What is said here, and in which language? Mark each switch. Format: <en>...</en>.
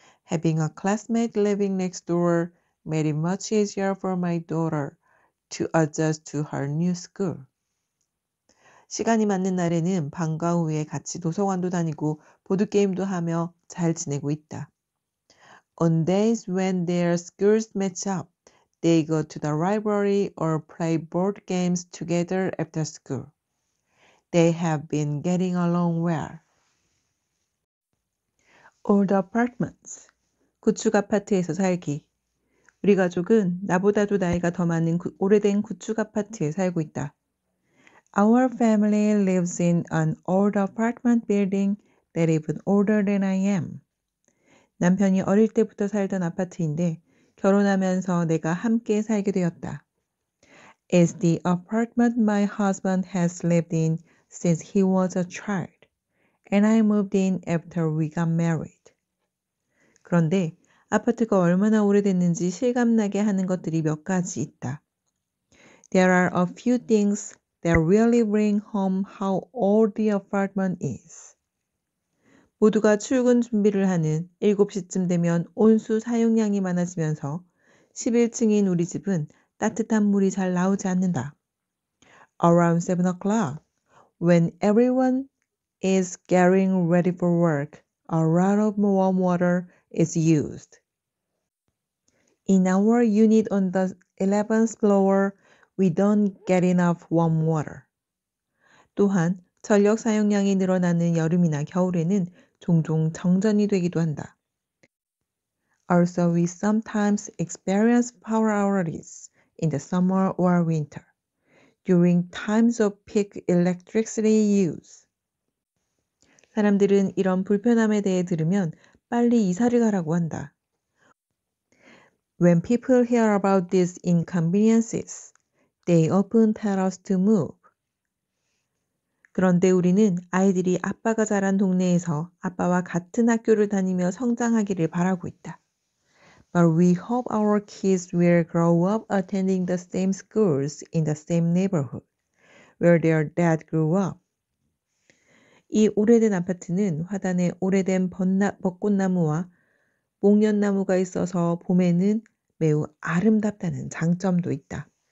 <en>Having a classmate living next door made it much easier for my daughter to adjust to her new school.</en> <ko>시간이 맞는 날에는 방과 후에 같이 도서관도 다니고 보드게임도 하며 잘 지내고 있다.</ko> <en>On days when their schools match up, they go to the library or play board games together after school. They have been getting along well. Old apartments.</en> <ko>구축 아파트에서 살기. 우리 가족은 나보다도 나이가 더 많은 오래된 구축 아파트에 살고 있다.</ko> <en>Our family lives in an old apartment building that is even older than I am.</en> <ko>남편이 어릴 때부터 살던 아파트인데 결혼하면서 내가 함께 살게 되었다.</ko> <en>It's the apartment my husband has lived in since he was a child, and I moved in after we got married.</en> <ko>그런데 아파트가 얼마나 오래됐는지 실감나게 하는 것들이 몇 가지 있다.</ko> <en>There are a few things that really bring home how old the apartment is.</en> <ko>모두가 출근 준비를 하는 7시쯤 되면 온수 사용량이 많아지면서 11층인 우리 집은 따뜻한 물이 잘 나오지 않는다.</ko> <en>Around 7 o'clock, when everyone is getting ready for work, a lot of warm water is used. In our unit on the 11th floor, we don't get enough warm water.</en> <ko>또한 전력 사용량이 늘어나는 여름이나 겨울에는 종종 정전이 되기도 한다.</ko> <en>Also, we sometimes experience power outages in the summer or winter during times of peak electricity use.</en> <ko>사람들은 이런 불편함에 대해 들으면 빨리 이사를 가라고 한다.</ko> <en>When people hear about these inconveniences, they often tell us to move.</en> <ko>그런데 우리는 아이들이 아빠가 자란 동네에서 아빠와 같은 학교를 다니며 성장하기를 바라고 있다.</ko> <en>But we hope our kids will grow up attending the same schools in the same neighborhood where their dad grew up.</en> <ko>이 오래된 아파트는 화단에 오래된 벚꽃나무와 목련나무가 있어서 봄에는 매우 아름답다는 장점도 있다.</ko>